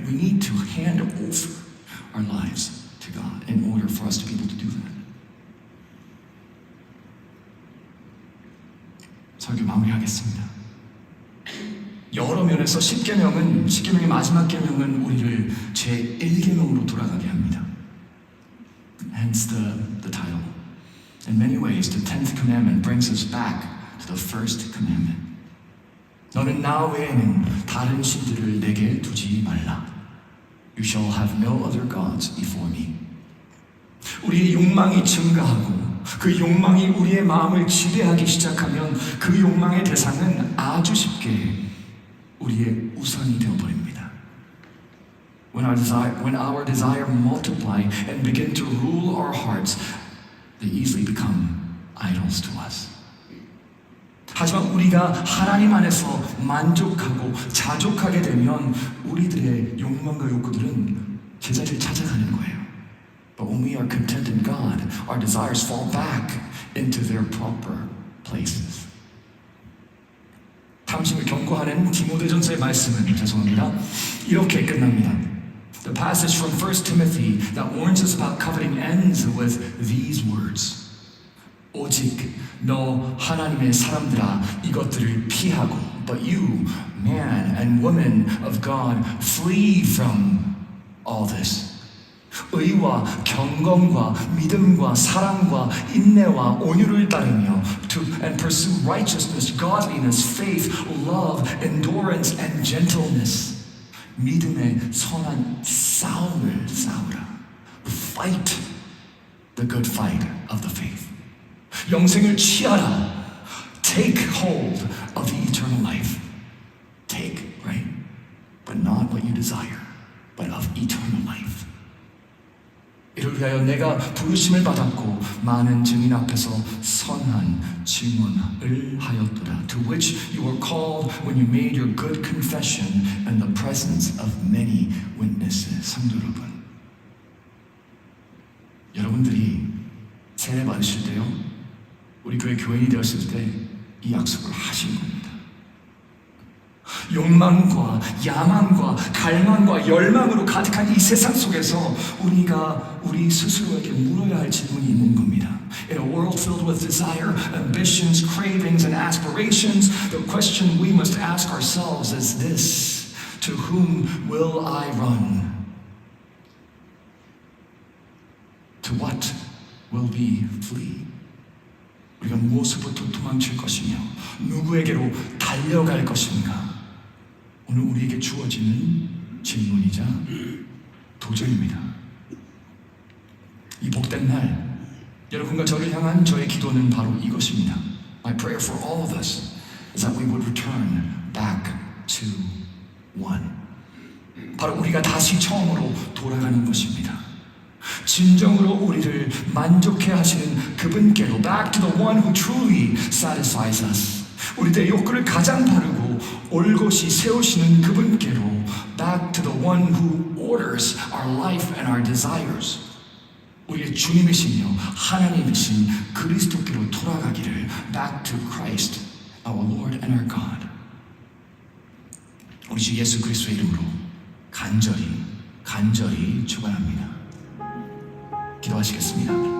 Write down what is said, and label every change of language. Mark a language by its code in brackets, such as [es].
[en] We need to hand over our lives to God in order for us to be able to do that. [ko] 설교 마무리하겠습니다. 여러 면에서 10계명의 마지막 계명은 우리를 제1계명으로 돌아가게 합니다. [en] Hence the title. In many ways, the 10th commandment brings us back to the first commandment. [ko] 너는 나 외에는 다른 신들을 내게 두지 말라. [en] You shall have no other gods before me. [ko] 우리의 욕망이 증가하고 그 욕망이 우리의 마음을 지배하기 시작하면 그 욕망의 대상은 아주 쉽게 우리의 우상이 되어버립니다. [en] When our desire multiply and begin to rule our hearts, they easily become idols to us. [ko] 하지만 우리가 하나님 안에서 만족하고 자족하게 되면 우리들의 욕망과 욕구들은 제자리를 찾아가는 거예요. [en] But when we are content in God, our desires fall back into their proper places. [ko] 탐심을 경고하는 디모데전서의 말씀은 이렇게 끝납니다. [en] The passage from 1 Timothy that warns us about coveting ends with these words. [ko] 오직 너 하나님의 사람들아 이것들을 피하고 [en] But you, man and woman of God, flee from all this. [ko] 의와 경건과 믿음과 사랑과 인내와 온유를 따르며 [en] and pursue righteousness, godliness, faith, love, endurance, and gentleness. [ko] 믿음의 선한 싸움을 싸우라. [en] Fight the good fight of the faith. [ko] 영생을 취하라. [en] Take hold of the eternal life. Take, right? But not what you desire, but of eternal life. [ko] 이를 위하여 내가 부르심을 받았고 많은 증인 앞에서 선한 증언을 하였도다. [en] To which you were called when you made your good confession in the presence of many witnesses. [ko] 성도 여러분, 여러분들이 세례 받으실 때요, 우리 교회 교인이 되었을 때 이 약속을 하신 겁니다. 욕망과 야망과 갈망과 열망으로 가득한 이 세상 속에서 우리가 우리 스스로에게 물어야 할 질문이 있는 겁니다. [en] In a world filled with desire, ambitions, cravings, and aspirations, the question we must ask ourselves is this: to whom will I run? To what will we flee? [ko] 우리가 무엇으로부터 도망칠 것이며 누구에게로 달려갈 것인가? 오늘 우리에게 주어지는 질문이자 도전입니다. 이 복된 날 여러분과 저를 향한 저의 기도는 바로 이것입니다. [en] My prayer for all of us is that we would return back to one. [ko] 바로 우리가 다시 처음으로 돌아가는 것입니다. 진정으로 우리를 만족해 하시는 그분께로, [en] back to the one who truly satisfies us. [ko] 우리들의 욕구를 가장 바르고 올곧이 세우시는 그분께로, [en] back to the one who orders our life and our desires. [ko] 우리의 주님이시며 하나님이신 그리스도께로 돌아가기를, [en] back to Christ, our Lord and our God. [ko] 우리 주 예수 그리스도의 이름으로 간절히 축원합니다. 기도하시겠습니다.